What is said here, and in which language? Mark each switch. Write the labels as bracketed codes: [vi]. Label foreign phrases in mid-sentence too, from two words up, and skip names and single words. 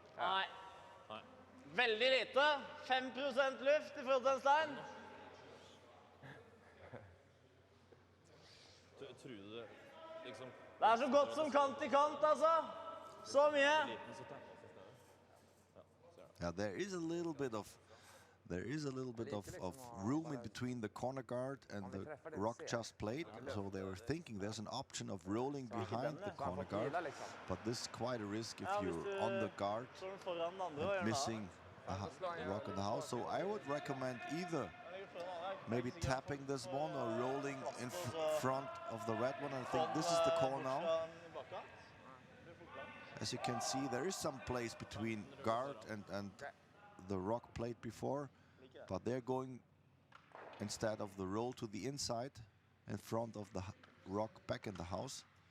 [no] Nei. Veldig lite. 5% luft i forhold til en stein. Tror du det liksom... Det er så godt som kant til kant, altså. Så mye. Liten så tenker jeg stedet. Ja, ser jeg. [en] Yeah, there is a little bit of room in between the corner guard and the rock just plate, so they were thinking there's an option of rolling behind the corner guard, but this is quite a risk if you're on the guard [no] Så er den foran den andre og [en] and [no] gjør [en] missing a rock in the house. So I would recommend either maybe tapping this one or rolling in front of the red one. I think this is the call now. As you can see, there is some place between guard and the rock plate before, but they're going instead of the roll to the inside in front of the rock back in the house.